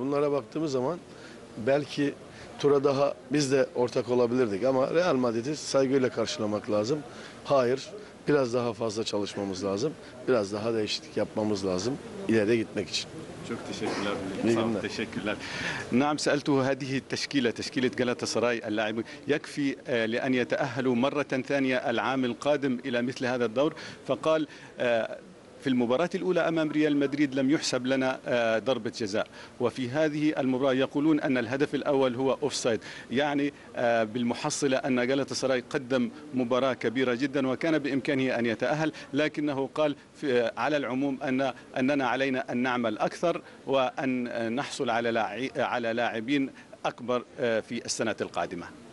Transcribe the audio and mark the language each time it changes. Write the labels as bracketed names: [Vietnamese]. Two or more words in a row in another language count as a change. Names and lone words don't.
[Turkish] Bunlara baktığımız zaman belki tura daha biz de ortak olabilirdik ama Real Madrid'i saygıyla karşılamak lazım. Hayır, biraz daha fazla çalışmamız lazım. Biraz daha değişiklik yapmamız lazım ileri gitmek için. Çok teşekkürler. İyi Sağ olun, günler. teşekkürler. [Arabic] نعم سألته هذه التشكيلة تشكيلة جالاتا سراي اللاعبون يكفي لأن يتأهلوا مرة ثانية العام القادم إلى مثل هذا الدور فقال في المباراة الأولى أمام ريال مدريد لم يحسب لنا ضربة جزاء وفي هذه المباراة يقولون أن الهدف الأول هو أوفسايد يعني بالمحصلة أن جالاتا سراي قدم مباراة كبيرة جدا وكان بإمكانه أن يتأهل لكنه قال على العموم أننا علينا أن نعمل أكثر وأن نحصل على لاعبين أكبر في السنة القادمة.